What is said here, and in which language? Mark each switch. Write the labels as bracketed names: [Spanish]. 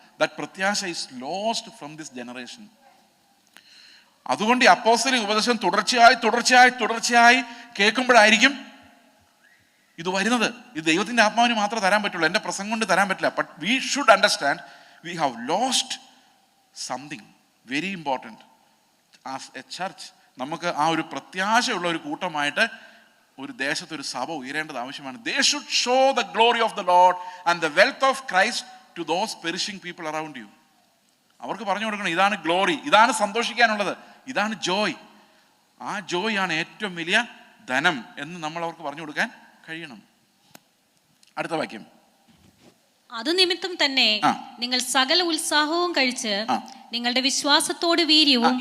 [English] That പ്രത്യാശ is lost from this generation. [Malayalam] അതുകൊണ്ട് ഈ അപ്പോസ്തലിക ഉപദേശം തുടർച്ചയായി കേൾക്കുമ്പോഴായിരിക്കും ഇത് വരുന്നത്. ഇത് ദൈവത്തിന്റെ ആത്മാവിന് മാത്രമേ തരാൻ പറ്റുള്ളൂ, എൻ്റെ പ്രസംഗം കൊണ്ട് തരാൻ പറ്റില്ല. [English] But we should understand we have lost something very important as a church. [Malayalam] നമുക്ക് ആ ഒരു പ്രത്യാശയുള്ള ഒരു കൂട്ടമായിട്ട് ഒരു ദേശത്ത് ഒരു സഭ ഉയരേണ്ടത് ആവശ്യമാണ്. [English] They should show the glory of the Lord and the wealth of Christ to those perishing people around you. [Malayalam] അവർക്ക് പറഞ്ഞു കൊടുക്കണം, ഇതാണ് ഗ്ലോറി, ഇതാണ് സന്തോഷിക്കാനുള്ളത്, ഇതാണ് ജോയ്. ആ ജോയ് ആണ് ഏറ്റവും വലിയ ധനം എന്ന് നമ്മൾ അവർക്ക് പറഞ്ഞു കൊടുക്കാൻ കഴിയണം. അടുത്ത വാക്യം. അത് നിമിത്തം തന്നെ നിങ്ങൾ സകല ഉത്സാഹവും കഴിച്ച് നിങ്ങളുടെ വിശ്വാസത്തോട് വീര്യവും.